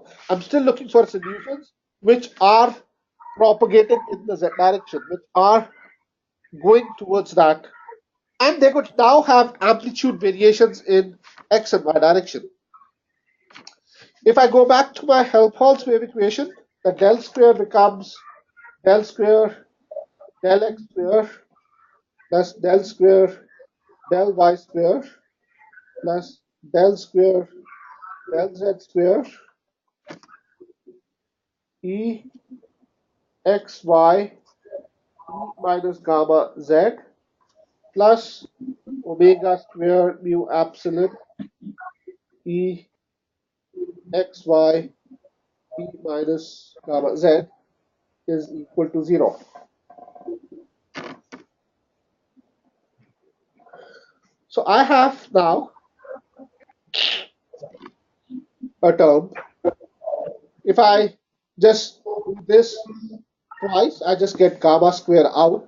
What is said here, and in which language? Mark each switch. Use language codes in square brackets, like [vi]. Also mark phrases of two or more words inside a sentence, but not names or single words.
[en] I'm still looking for solutions which are propagating in the z direction, which are going towards that. And they could now have amplitude variations in x and y direction. If I go back to my Helmholtz wave equation, the del square becomes del square del x square plus del square del y square plus del square del z square e x y e minus gamma z plus omega square mu epsilon e x y e minus gamma z is equal to 0. So I have now a term. If I just do this twice, I just get gamma square out.